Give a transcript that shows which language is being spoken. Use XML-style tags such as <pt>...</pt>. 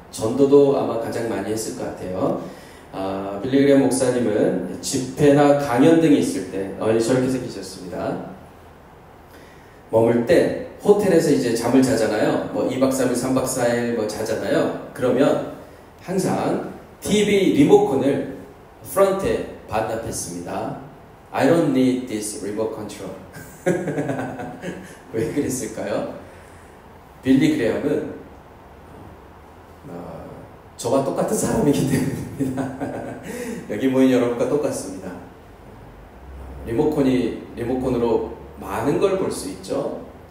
<ko>전도도 아마 가장 많이 했을 것 같아요. 빌리 그레이엄 목사님은 집회나 강연 등이 있을 때 저렇게 생기셨습니다. 머물 때 호텔에서 이제 잠을 자잖아요. 뭐 2박 3일, 3박 4일 뭐 자잖아요. 그러면 항상 TV 리모컨을 프런트에 반납했습니다.</ko> <en>I don't need this remote control.</en> <ko>왜 그랬을까요? 빌리 그레이엄은 저와 똑같은 사람이기 때문입니다. 여기 모인 여러분과 똑같습니다. 리모컨으로 많은 걸 볼 수 있죠.</ko>